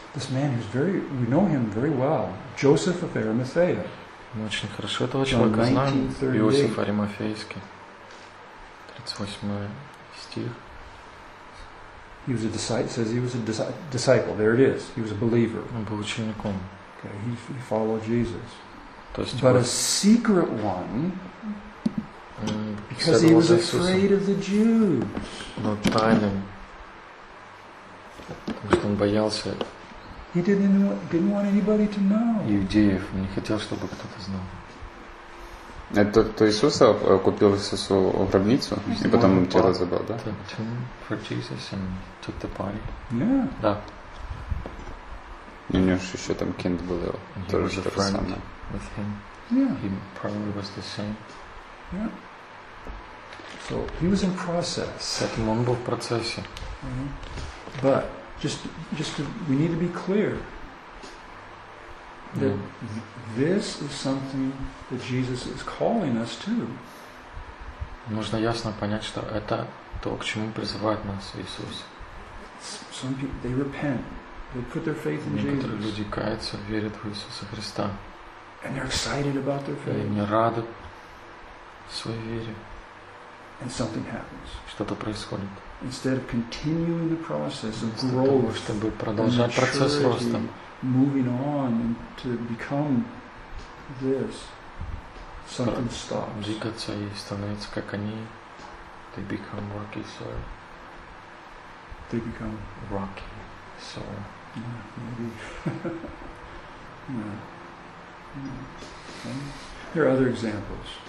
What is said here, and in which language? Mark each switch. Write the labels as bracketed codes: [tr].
[en] This man who's very, we know him very well. Joseph of Arimathea. [ru] Мы очень хорошо этого человека знаем. Иосиф Аримафейский. 38 стих. [en] He was a disciple. Says he was a disciple. There it is. He was a believer. [ru] Он был учеником. [en] Okay. He followed Jesus. [ru] То есть, [en] but a secret one, because he was afraid of the Jews. [ru] Но тайным, потому что он боялся. [en] He didn't want anybody to know. [ru] Иудеев, он не хотел, чтобы кто-то знал. Это кто Иисуса купил Иисусу гробницу и потом тело забрал, да? [en] For Jesus and took the body. Yeah. [ru] Да. У него же еще там Кент был, тоже то же самое. [en] With him. Yeah. He probably was the same. Yeah. So he was in process. [ru] Он был в процессе. [en] But we need to be clear that this is something that Jesus is calling us to. [ru] Нужно ясно понять, что это то, к чему призывает нас Иисус. [en] Some people they repent. They put their faith in Jesus. [ru] Некоторые люди каются, верят в Иисуса Христа. [en] And they're excited about their faith. [ru] И они рады своей вере. [en] And something happens. [ru] Что-то происходит. [en] Instead of continuing the process of growth, [ru] чтобы продолжать процесс роста, [en] moving on and to become this, something stops. [ru] Двигаться и становиться как они. [en] They become rocky soil. They become rocky soil. Yeah, maybe. Yeah. There are other examples.